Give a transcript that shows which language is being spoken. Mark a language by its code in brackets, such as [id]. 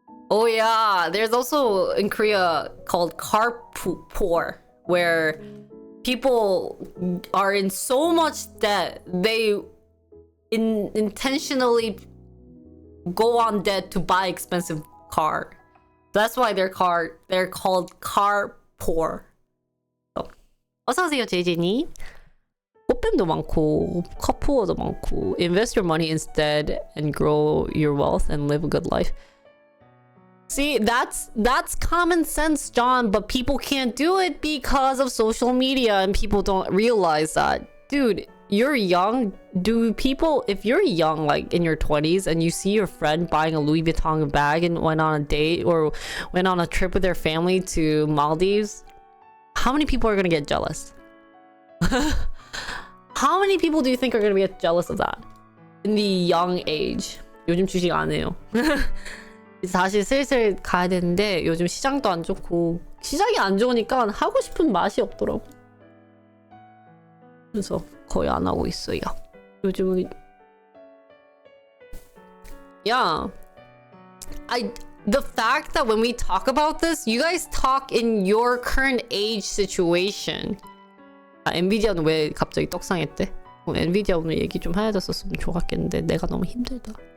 [en] Oh yeah, there's also in Korea called carpool, where people are in so much debt they intentionally go on debt to buy expensive car. That's why they're called car poor. [ko] 어서오세요 제이제님. 꽃뱀도 많고 카푸어도 많고. [en] Invest your money instead and grow your wealth and live a good life. See, that's common sense, John, but people can't do it because of social media and people don't realize that. Dude, you're young. If you're young, like in your 20s, and you see your friend buying a Louis Vuitton bag and went on a date or went on a trip with their family to Maldives, how many people are gonna get jealous? How many people do you think are gonna get jealous of that in the young age? [ko] 요즘 주식 안 해요. 다시 슬슬 가야 되는데 요즘 시장도 안 좋고 시장이 안 좋으니까 하고 싶은 맛이 없더라고. 그래서 거의 안 하고 있어요. 요즘은 yeah. [en] The fact that when we talk about this, you guys talk in your current age situation. [ko] 엔비디아는 왜 갑자기 떡상했대? 엔비디아 오늘 얘기 좀 해줬었으면 좋았겠는데 내가 너무 힘들다.